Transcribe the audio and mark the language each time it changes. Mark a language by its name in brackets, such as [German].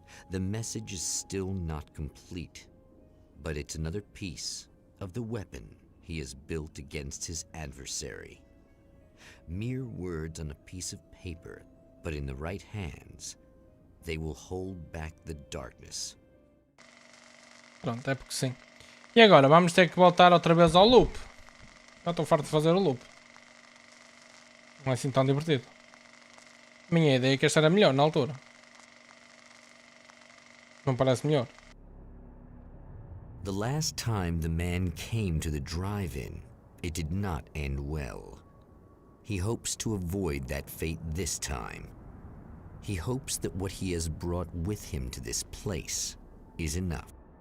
[English] The message is still not complete, but it's another piece of the weapon he has built against his adversary. Mere words on a piece of paper, but in the right hands, they will hold back the darkness. [Portuguese] Pronto, é porque sim. E agora vamos ter que voltar outra vez ao loop. Já estou farto de fazer o loop. Não é assim tão divertido. Minha ideia é que este era melhor na altura. Não parece melhor. [English] The last time the man came to the drive-in, it did not end well. He hopes to avoid that fate this time. He hopes that what he has brought with him to this place is enough.